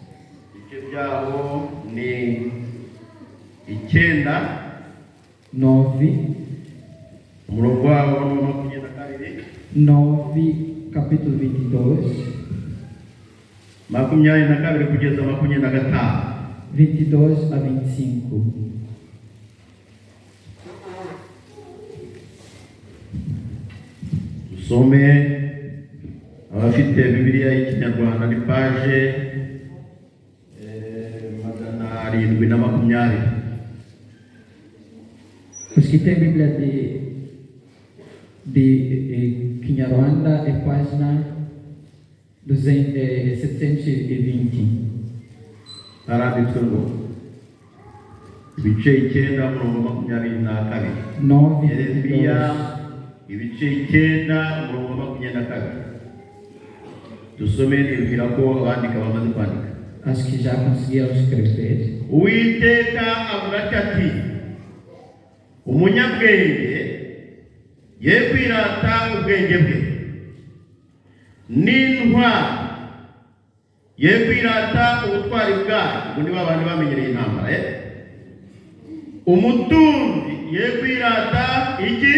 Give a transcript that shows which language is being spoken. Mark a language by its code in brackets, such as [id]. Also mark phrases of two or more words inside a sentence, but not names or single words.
[pt] 9, capítulo 22. 22 a 25. [rw] Usome abafite Bibiliya y'Ikinyarwanda ni page 720. [pt] Os que têm Bíblia de Kinyarwanda é página 720. [rw] Haranditswe ngo ibice 9:22. Yeremiya ibice 9:22. Dusome nibwira ko abandika bamaze kwandika. [pt] Acho que já conseguiram escrever. [rw] Uwiteka avuga ati umunyabwenge ye kwirata ubwenge bwe, n'intwari ye kwirata ubutwari bwayo. Ubwo ni babandi bamenyereye intambara. Umutunzi ye kwirata iki?